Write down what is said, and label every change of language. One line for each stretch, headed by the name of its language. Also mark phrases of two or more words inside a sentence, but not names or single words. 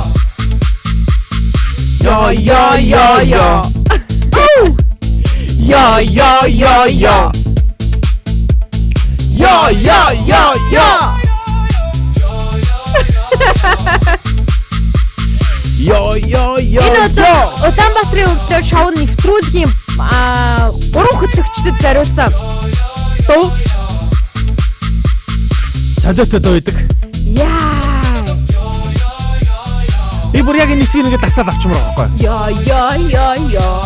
Mongolian: Ja, ja, ja, ja. Ja, ja, ja, ja. Ja, ja, ja, ja. Ja, ja, ja, ja. Улаанбаатарын өглөө шоу нэвтрүүлгийн 3 хөтлөгчдөд зориулсан дуу. Солиотой дуу идэг. Яа. Би бүр яг энэ хэсгийг ингээд тасаад авчмаар байгаа байхгүй. Яа, яа, яа, яа.